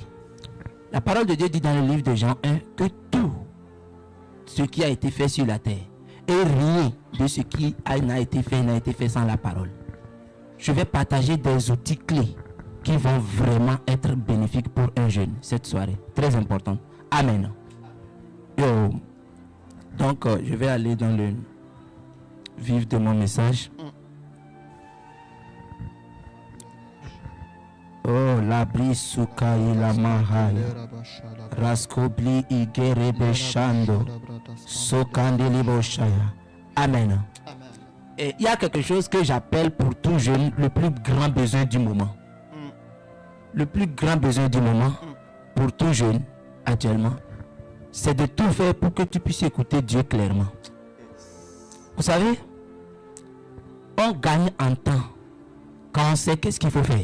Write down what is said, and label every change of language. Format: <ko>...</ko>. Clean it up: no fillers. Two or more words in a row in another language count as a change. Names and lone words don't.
<fr>La parole de Dieu dit dans le livre de Jean 1 que tout ce qui a été fait sur la terre et rien de ce qui n'a été fait sans la parole. Je vais partager des outils clés qui vont vraiment être bénéfiques pour un jeune cette soirée. Très important. Amen. Yo. Donc, je vais aller dans le vif de mon message. Oh, labri sukai la mahaya. Raskobli igerebe shando. Sokandeli boshaya. Amen. Et il y a quelque chose que j'appelle pour tout jeune le plus grand besoin du moment. Le plus grand besoin du moment pour tout jeune actuellement, c'est de tout faire pour que tu puisses écouter Dieu clairement. Vous savez, on gagne en temps quand on sait qu'est-ce qu'il faut faire.</fr>